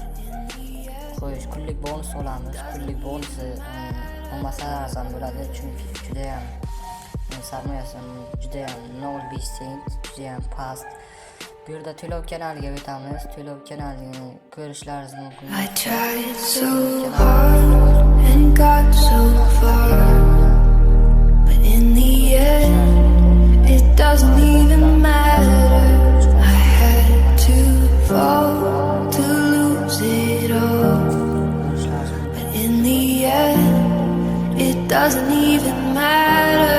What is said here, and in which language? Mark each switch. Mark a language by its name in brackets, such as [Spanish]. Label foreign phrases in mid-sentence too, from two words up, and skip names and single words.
[Uzbek] Qo'yish kunlik bonus olamiz. Kunlik bonusi olmasa arzon bo'ladi, chunki juda ham sarmoyasi juda ham 0.5 sent, juda ham past. Bu yerda to'lov kanaliga o'tamiz. To'lov kanalini ko'rishlaringiz mumkin. [English] I tried so hard and got so far, but in the end it doesn't even matter. I had to fall to lose it all, but in the end it doesn't even matter.